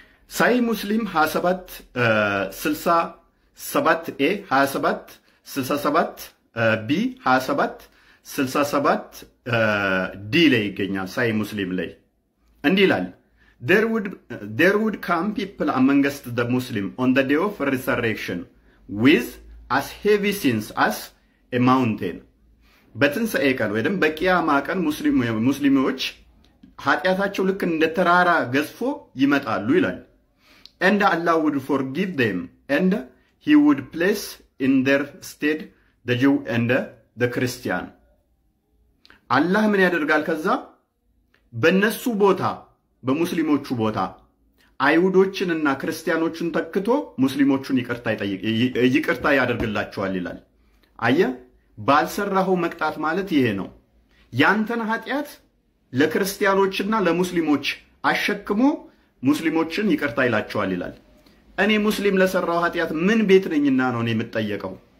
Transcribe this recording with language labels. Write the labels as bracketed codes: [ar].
[am] ሳሂህ ሙስሊም 27:67 ኤ 27:67 ቢ 27:67 ዲ ላይ ይገኛል። ሳሂህ ሙስሊም ላይ እንዲህ ይላል [en] there would come people amongst the Muslim on the day of resurrection with as heavy sins as a mountain. [am] በትንሣኤ ቀን ወይም በቂያማ ቀን ሙስሊሞች ኃጢአታቸው ልክ እንደ ተራራ ገዝፎ ይመጣሉ ይላል። [en] and Allah would forgive them and he would place in their stead the Jew and the Christian. [am] አላህ ምን ያደርጋል? ከዛ በነሱ ቦታ በሙስሊሞቹ ቦታ አይሁዶችንና ክርስቲያኖችን ተክቶ ሙስሊሞቹን ይቅርታ ያደርግላቸዋል ይላል። አየህ ባልሰራው መቅጣት ማለት ይሄ ነው። ያንተን ኃጢአት ለክርስቲያኖችና ለሙስሊሞች አሸክሞ ሙስሊሞችን ይቅርታ ይላቸዋል ይላል። እኔ ሙስሊም ለሰራው ኃጢአት ምን ቤት ነኝና ነው እኔ የምጠየቀው?